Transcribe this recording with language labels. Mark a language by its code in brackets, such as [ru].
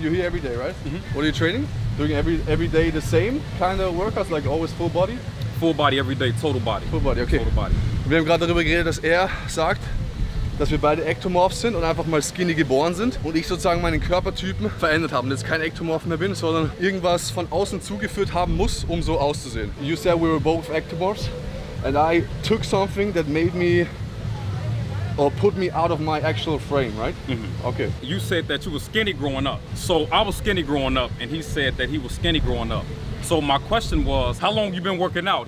[en] You're here every day, right? What are you training? Doing every day the same kind of workouts, like always full body? Full body every day, total body. Full body, okay. Total body. [de] Wir haben gerade darüber geredet, dass er sagt, dass wir beide Ektomorphs sind und einfach mal skinny geboren sind und ich sozusagen meinen Körpertypen verändert habe und jetzt kein Ektomorph mehr bin, sondern irgendwas von außen zugeführt haben muss, um so auszusehen. [en] You said we were both ectomorphs and I took something that made me or put me out of my actual frame, right? Okay. You said that you were skinny growing up. So I was skinny growing up and he said that he was skinny growing up. So my question was, how long you been working out?